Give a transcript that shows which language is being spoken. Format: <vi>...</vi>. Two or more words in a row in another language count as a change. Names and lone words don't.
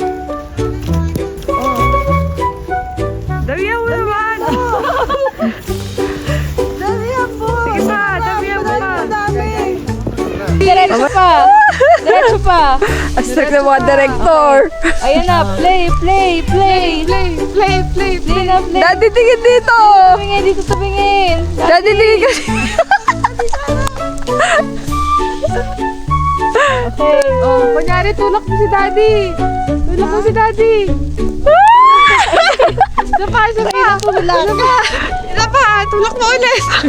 <tl>Damihan mo naman. Damihan po. Sige pa, damihan mo pa. Diretso pa. Diretso pa. Astag na mga director. Ayan na, play. Play na, play. Daddy, tingin dito. Tumingin, dito tumingin. Daddy, tingin ka. Okay. Oh, kunyari, tulak mo si Daddy. Tulak mo si Daddy. Isa pa. Tulak mo ulit.</tl>